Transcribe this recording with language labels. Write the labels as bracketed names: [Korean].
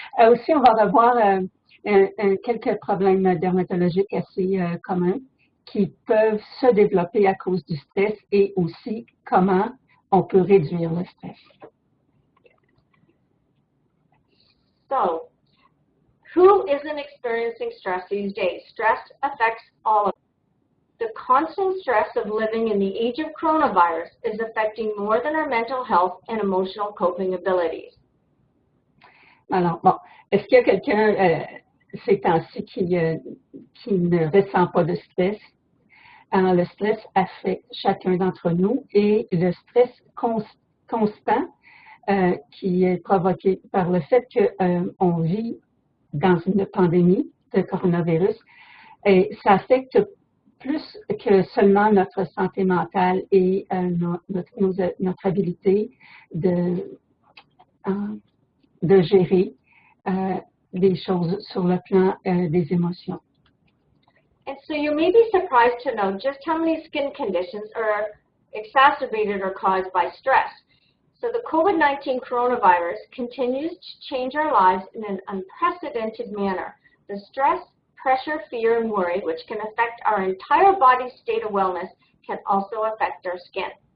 [French] Aussi, on va revoir quelques problèmes dermatologiques assez communs qui peuvent se développer à cause du stress et aussi comment on peut réduire le stress. [English] So, who isn't experiencing stress these days? Stress affects all of us. The constant stress of living in the age of coronavirus is affecting more than our mental health and emotional coping abilities. [French] Alors, bon, est-ce qu'il y a quelqu'un ces temps-ci qui ne ressent pas de stress? Alors, le stress affecte chacun d'entre nous et le stress constant qui est provoqué par le fait qu'on vit dans une pandémie de coronavirus, et ça affecte plus que seulement notre santé mentale et notre habilité de gérer des choses sur le plan des émotions. [English] And so you may be surprised to know just how many skin conditions are exacerbated or caused by stress. So the COVID-19 coronavirus continues to change our lives in an unprecedented manner. The stress, pressure, fear, and worry, which can affect our entire body's state of wellness, can also affect our skin.